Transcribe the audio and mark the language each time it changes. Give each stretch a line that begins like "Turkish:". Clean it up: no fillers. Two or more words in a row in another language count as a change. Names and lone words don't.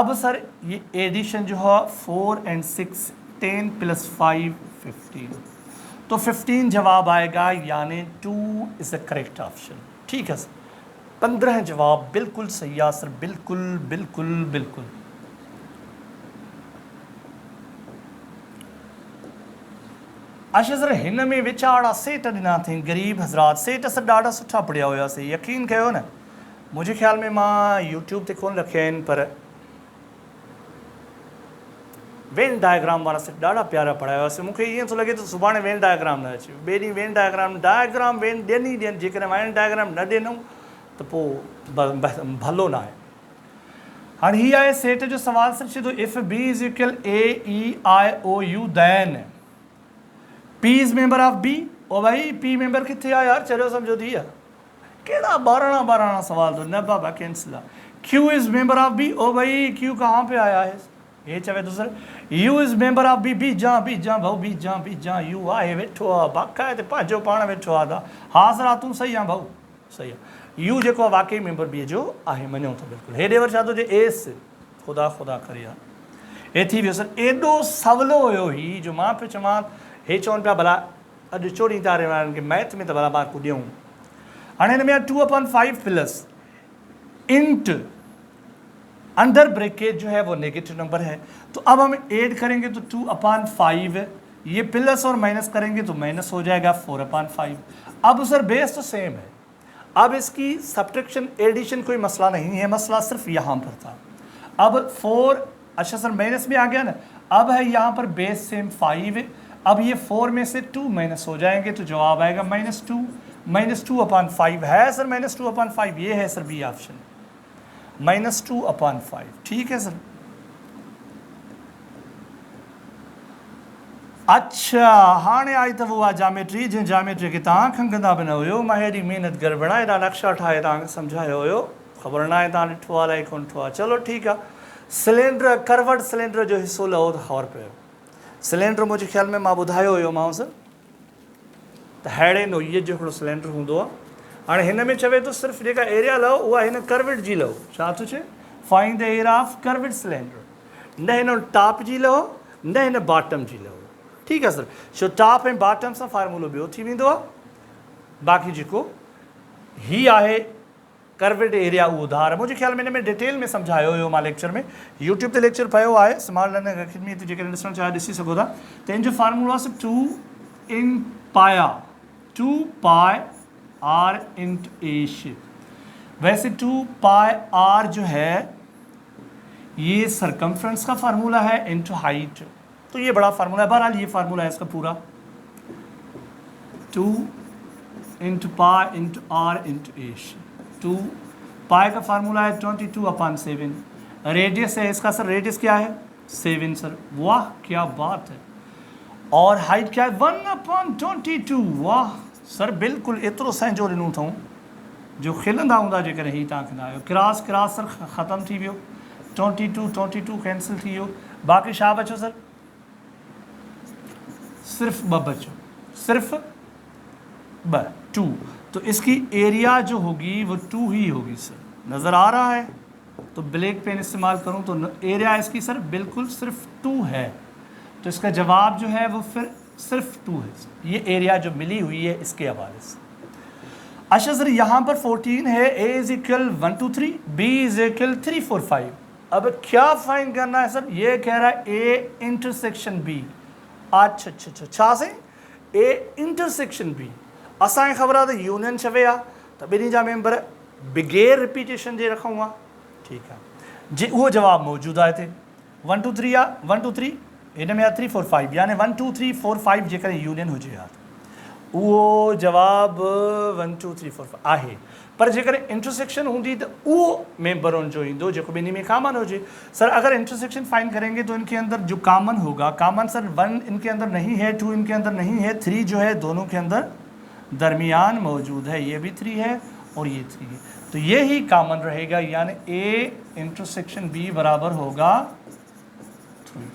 Urdu: اب سر یہ ایڈیشن جو ہے 4 اور 6 10 + 5 15، تو 15 جواب آئے گا یعنی 2
English: is the correct option.
Urdu: ٹھیک ہے سر، 15 جواب بالکل صحیح ہے سر، بالکل بالکل بالکل.
Sindhi: अच्छा सर हिन में विचारा सेट ॾिना अथई गरीब हज़रात, सेट सर ॾाढा सुठा पढ़िया हुआसीं, यकीन कयो न,
Urdu: مجھے خیال میں
Sindhi: मां यूट्यूब ते कोन रखिया आहिनि पर
English: Venn diagram
Sindhi: वारा सेट ॾाढा प्यारा पढ़ाया हुआसीं। मूंखे ईअं थो लॻे त सुभाणे
English: Venn diagram
Sindhi: न अचे, ॿिए ॾींहुं
English: Venn diagram
Sindhi: वेन ॾियनि जेकॾहिं
English: Venn diagram
Sindhi: न ॾिनऊं त पोइ भलो न आहे। हाणे हीअ आहे सेट जो सवाल सर, चए थो
English: if B is equal AEIOU then P is member of B.
Sindhi: ओ भाई P मेंबर किथे आहे यार, चलो समझो थी आहे कहिड़ा बाराणा सवाल तो न बाबा कैंसिल आहे।
English: Q is member of B,
Sindhi: ओ भाई
Urdu: Q کہاں پہ آیا ہے,
Sindhi: ये चवे तो सर
English: U is member of B,
Sindhi: बी जा भाऊ बी जा U आहे वेठो आहे बाक़ाइदे पंहिंजो पाण वेठो आहे, हा सर तूं सही आहे भाऊ सही आहे, U जेको आहे वाकई मेंबर B जो आहे, मञूं था बिल्कुल। हेॾे वरी छा थो चए एस, ख़ुदा करे आहे, हे थी वियो सर। एॾो सवलो हुयो ही जो मां पियो चवां, हे चवनि पिया भला अॼु 24 तारीख़ वारनि खे मैथ में त भला मार्कूं ॾियूं। हाणे हिन में
Urdu: 2/5
English: plus int under bracket
Urdu: جو ہے وہ
English: negative number
Urdu: ہے، تو اب ہم ایڈ کریں گے تو 2/5، یہ پلس اور مائنس کریں گے تو مائنس ہو جائے گا 4/5. اب سر بیس تو سیم ہے، اب اس کی
English: subtraction addition
Urdu: کوئی مسئلہ نہیں ہے، مسئلہ صرف یہاں پر تھا. اب 4 اچھا سر مائنس میں آ گیا نا، اب ہے یہاں پر
English: base same
Urdu: 5، اب یہ 4 میں سے 2 مائنس ہو جائیں گے تو جواب آئے گا -2 -2/5 ہے سر، -2/5 یہ ہے سر بی آپشن، -2/5. ٹھیک ہے سر.
Sindhi: अच्छा हाणे आई अथव उहा जामेट्री जंहिं जामेट्री खे तव्हां खंघंदा बि न हुयो, मां हेॾी महिनत गड़बड़ा हेॾा नक्शा ठाहे तव्हांखे सम्झायो हुयो, ख़बर न आहे तव्हां ॾिठो आहे अलाए कोन ॾिठो आहे, चलो ठीकु आहे। सिलेंडर कर्वड सिलेंडर जो हिसो लहो त ख़बर पियो, सिलेंडर मुंहिंजे ख्याल में मां ॿुधायो हुयो मां सर त हेड़े नोईअ जो हिकिड़ो सिलेंडर हूंदो आहे। हाणे हिन में चवे थो सिर्फ़ु जेका एरिया लहो उहा हिन कर्विड जी लहो, छा थो चए
English: find the area of curved cylinder,
Sindhi: न हिन टॉप जी लहो न हिन बॉटम जी लहो। ठीकु आहे सर, छो टॉप ऐं बॉटम सां फार्मूलो ॿियो थी वेंदो आहे, बाक़ी जेको ही आहे कर्विड एरिया उहो उधार है।
Urdu: مجھے خیال میں
Sindhi: हिन में डिटेल में सम्झायो हुयो मां लेक्चर में, यूट्यूब ते लेक्चर पियो आहे स्मार्ट लर्निंग अकेडमी ते, जेकॾहिं ॾिसणु चाहियो ॾिसी सघो था। त हिन जो फार्मूलो आहे 2πr/h।
Urdu: ویسے 2πr جو ہے یہ سرکمفرنس کا فارمولا ہے
English: into height,
Urdu: تو یہ بڑا فارمولا ہے، بہرحال یہ فارمولا ہے اس کا پورا 2 × π × r × h. 2 پائی کا فارمولا ہے 22/7، ریڈیس ہے اس کا سر، ریڈیس کیا ہے 7 سر، واہ کیا بات ہے، اور ہائٹ کیا ہے 1/22، واہ سر بالکل
Sindhi: एतिरो संजो ॾिनो अथऊं जो खिलंदा हूंदा जेकॾहिं हीअ तव्हां कंदा आहियो। क्रॉस सर ख़तमु थी वियो, 22 कैंसिल थी वियो, बाक़ी छा बचो सर सिर्फ 2 बचो, सिर्फ 2,
Urdu: تو اس کی ایریا جو ہوگی وہ 2 ہی ہوگی سر، نظر آ رہا ہے، تو
English: black pen
Urdu: استعمال کروں تو ایریا اس کی سر بالکل صرف 2 ہے، تو اس کا جواب جو ہے وہ پھر صرف 2 ہے، یہ ایریا جو ملی ہوئی ہے اس کے حوالے سے. اچھا سر یہاں پر 14 ہے,
English: A is equal 1 2 3, B is equal 3 4 5.
Urdu: اب کیا فائنڈ کرنا ہے سر، یہ کہہ رہا ہے A انٹرسیکشن B.
Sindhi: अच्छा छा से A इंटरसेक्शन B। असांखे ख़बर आहे त यूनियन शवे आहे त ॿिन्ही जा मेंबर बग़ैर रिपीटेशन जे रखूं आहे। ठीकु आहे जी, उहो जवाबु मौजूदु आहे हिते 1 2 3 आहे 1 2 3 हिन में आहे 3 4 5 यानी 1 2 3 4 5 जेकॾहिं यूनियन हुजे हा त उहो जवाबु 1 2 3 4 5 आहे। पर जेकॾहिं इंटरसेक्शन हूंदी तो वो मेंबरों जो इंदो जो बिन्हीं में कॉमन हो जाए।
Urdu: سر اگر انٹرسیکشن فائنڈ کریں گے تو ان کے اندر جو کامن ہوگا، کامن سر 1 ان کے اندر نہیں ہے، 2 ان کے اندر نہیں ہے، 3 جو ہے دونوں کے اندر درمیان موجود ہے، یہ بھی 3 ہے اور یہ 3 ہے، تو یہ ہی کامن رہے گا، یعنی اے انٹرسیکشن بی برابر ہوگا 3.